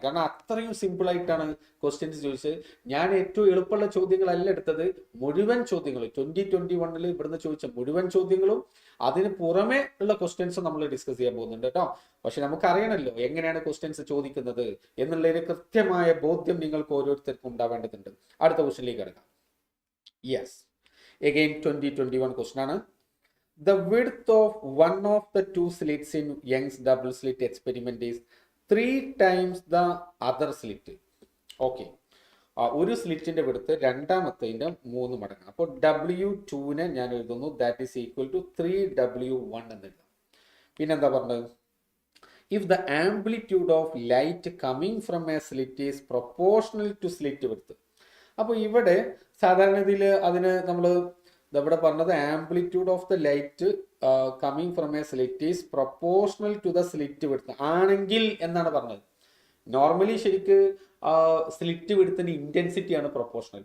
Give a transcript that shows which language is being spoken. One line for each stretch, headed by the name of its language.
Malayalam: കാരണം അത്രയും സിമ്പിൾ ആയിട്ടാണ് ക്വസ്റ്റ്യൻസ് ചോദിച്ചത്. ഞാൻ ഏറ്റവും എളുപ്പമുള്ള ചോദ്യങ്ങളല്ല എടുത്തത്, മുഴുവൻ ചോദ്യങ്ങൾ 2021 ഇവിടുന്ന് ചോദിച്ച മുഴുവൻ ചോദ്യങ്ങളും അതിന് പുറമെ ഉള്ള ക്വസ്റ്റ്യൻസ് നമ്മൾ ഡിസ്കസ് ചെയ്യാൻ പോകുന്നുണ്ട് കേട്ടോ. പക്ഷെ നമുക്കറിയണമല്ലോ എങ്ങനെയാണ് ക്വസ്റ്റ്യൻസ് ചോദിക്കുന്നത് എന്നുള്ളതിന് കൃത്യമായ ബോധ്യം നിങ്ങൾക്ക് ഓരോരുത്തർക്കും ഉണ്ടാവേണ്ടതുണ്ട്. അടുത്ത ക്വസ്റ്റ്യനിലേക്ക് കിടക്കാം.
English: Yes, again 2021 question ആണ്. The width of one of the two slits in Young's double slit experiment is 3 times the other slit.
Malayalam: Okay, ഒരു സ്ലിറ്റിന്റെ വിഡ്ത്ത് രണ്ടാമത്തേതിന്റെ 3 മടങ്ങ്. അപ്പോൾ W2 ഞാൻ എഴുതുന്നു that is equal to 3W1 എന്ന് എഴുതാം. പിന്നെന്താ പറഞ്ഞത്,
English: if the amplitude of light coming from a slit is proportional to slit width.
Malayalam: അപ്പോൾ ഇവിടെ സാധാരണ ഇതിൽ അതിന് നമ്മൾ ഇവിടെ പറഞ്ഞത്
English: amplitude of the light coming from a slit is proportional to the slit width
Malayalam: ആണെങ്കിൽ എന്നാണ് പറഞ്ഞത്. നോർമലി ശരിക്ക് സ്ലിറ്റ് വിഡ്ത്തിന് ഇന്റൻസിറ്റി ആണ് പ്രൊപ്പോർഷണൽ.